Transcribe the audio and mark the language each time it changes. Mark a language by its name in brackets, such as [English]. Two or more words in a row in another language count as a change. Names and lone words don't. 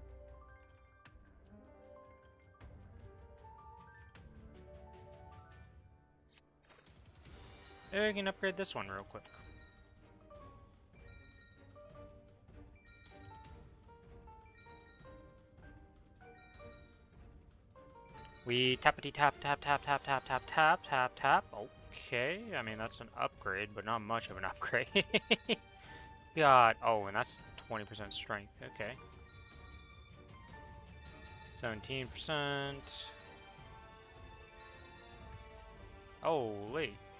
[English] Maybe we can upgrade this one real quick. We tappity tap tap tap tap tap tap tap tap tap. Okay, I mean that's an upgrade, but not much of an upgrade. God, oh, and that's 20% strength. Okay. 17%. Holy.